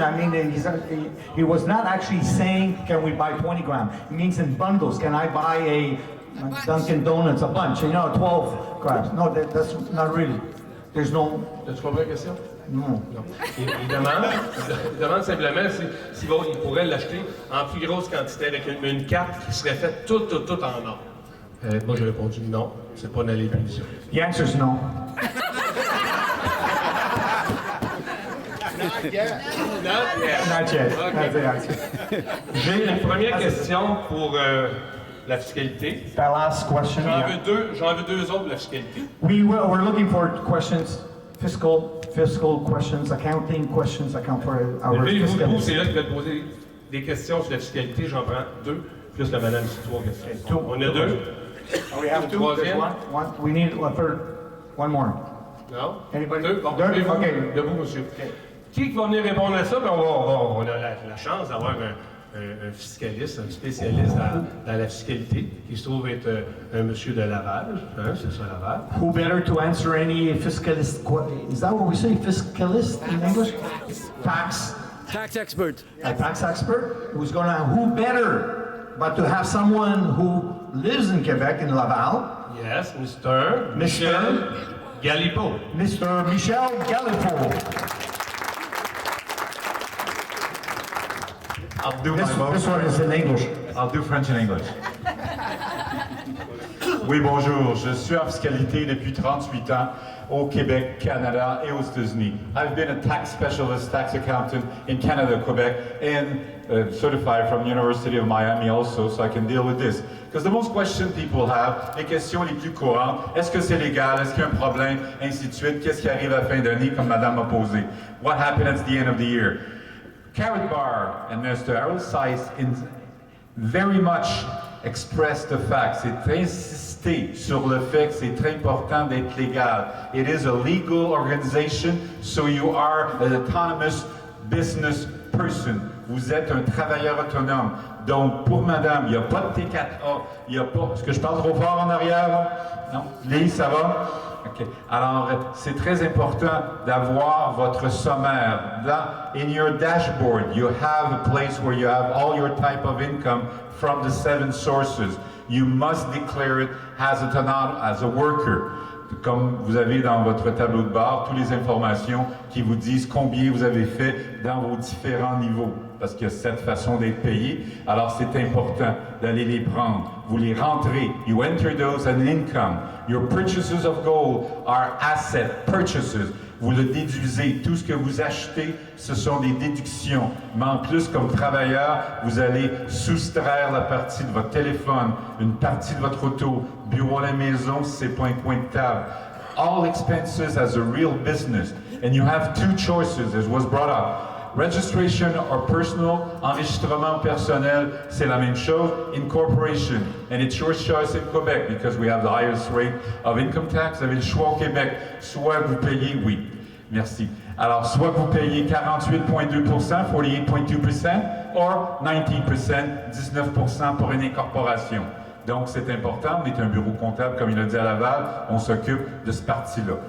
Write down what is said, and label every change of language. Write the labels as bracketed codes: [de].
[en] I mean, he was not actually saying, can we buy 20 grams? It means in bundles. Can I buy a Dunkin' Donuts, a bunch, 12 grams? No, that's not really. There's no... [fr] As-tu compris la question? Non. Il demande simplement s'il pourrait l'acheter en plus grosse quantité avec une carte qui serait faite toute en or. Moi, j'ai répondu non, c'est pas dans les punitions. [en] The answer is no. Not yet. Not yet. That's the answer. [fr] J'ai une première question pour la fiscalité. [en] That last question. [fr] J'en veux deux autres pour la fiscalité. [en] We're looking for questions, fiscal questions, accounting questions, for our fiscal. [fr] Vous, c'est là que vous allez poser des questions sur la fiscalité. J'en prends deux, plus la madame ici, trois questions. On a deux. [en] We have two. There's one. We need a third. One more. [fr] Non? [en] Anybody? [fr] Deux? Bon, debout, monsieur. Qui va venir répondre à ça? On a la chance d'avoir un fiscaliste, un spécialiste dans la fiscalité, qui se trouve être un monsieur de Laval. C'est ça, Laval. [en] Who better to answer any fiscalist? Is that what we say? Fiscalist in English? Tax expert. A tax expert? Who better but to have someone who lives in Quebec, in Laval? Yes, Mr. Michel Galipo. Mr. Michel Galipo. I'll do my most. This one is in English. I'll do French and English. [fr] Oui, bonjour. Je suis en fiscalité depuis 38 ans au Québec, Canada et aux États-Unis. [en] I've been a tax specialist, tax accountant in Canada, Quebec, and certified from the University of Miami also, so I can deal with this. [fr] Because the most questions people have, les questions les plus courantes, est-ce que c'est légal, est-ce qu'il y a un problème, ainsi de suite, qu'est-ce qui arrive à la fin d'année, comme Madame m'a posé. [en] What happened at the end of the year? Karatbars and Mr. Arrowsize very much express the facts. [fr] C'est insisté sur le fait que c'est très important d'être légal. [en] It is a legal organization, so you are an autonomous business person. [fr] Vous êtes un travailleur autonome. Donc, pour madame, il n'y a pas de T4A, il n'y a pas... Est-ce que je parle trop fort en arrière? Non? Lise, ça va? OK. Alors, c'est très important d'avoir votre sommaire. [en] In your dashboard, you have a place where you have all your type of income from the 7 sources. You must declare it as a worker. [fr] Comme vous avez dans votre tableau de bord, toutes les informations qui vous disent combien vous avez fait dans vos différents niveaux. Parce qu'il y a 7 façons d'être payé. Alors, c'est important d'aller les prendre. Vous les rentrez. [en] You enter those as income. Your purchases of gold are asset purchases. [fr] Vous le déduisez. Tout ce que vous achetez, ce sont des déductions. Mais en plus, comme travailleur, vous allez soustraire la partie de votre téléphone, une partie de votre auto, bureau à la maison, si c'est pas un coin de table. [en] All expenses as a real business. And you have 2 choices, as was brought up. Registration or personal, enregistrement personnel, c'est la même chose. Incorporation, and it's your choice in Quebec because we have the highest rate of income tax. Vous avez le choix au Québec. [fr] Soit vous payez, oui, merci. Alors, soit vous payez 48,2%, 48,2%, or 19%, 19% pour une incorporation. Donc, c'est important. On est un bureau comptable, comme il a dit à Laval. On s'occupe de ce parti-là.